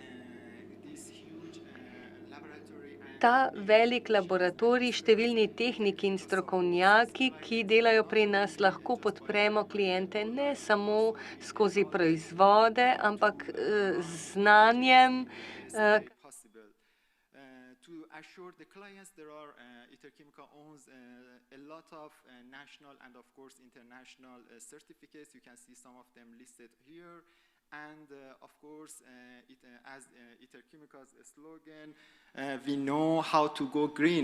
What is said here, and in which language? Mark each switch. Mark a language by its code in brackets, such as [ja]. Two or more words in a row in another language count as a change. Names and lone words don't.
[sl] Ta velik laboratorij, številni tehniki in strokovnjaki, ki delajo pri nas, lahko podpremo kliente ne samo skozi proizvode, ampak z znanjem. [en] To assure the clients, Interchemica owns a lot of national and of course international certificates. You can see some of them listed here. And of course, as INŠTITUT's slogan, we know how to go green.